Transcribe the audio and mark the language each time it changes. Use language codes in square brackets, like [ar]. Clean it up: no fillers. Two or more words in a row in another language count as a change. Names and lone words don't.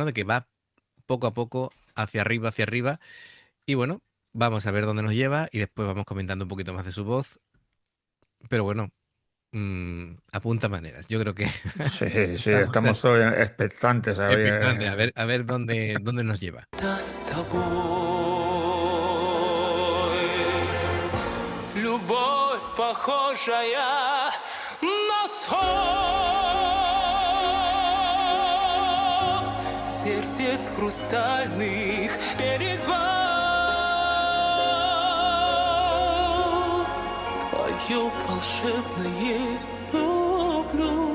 [es] De que va poco a poco hacia arriba, y bueno, vamos a ver dónde nos lleva y después vamos comentando un poquito más de su voz, pero bueno, apunta maneras. Yo creo que Sí, sí, estamos estamos hoy expectantes a expectantes ver. a ver dónde nos lleva. [ru] Да с тобой любовь, похожая на сон, сердец хрустальных перезвон, твое волшебное люблю.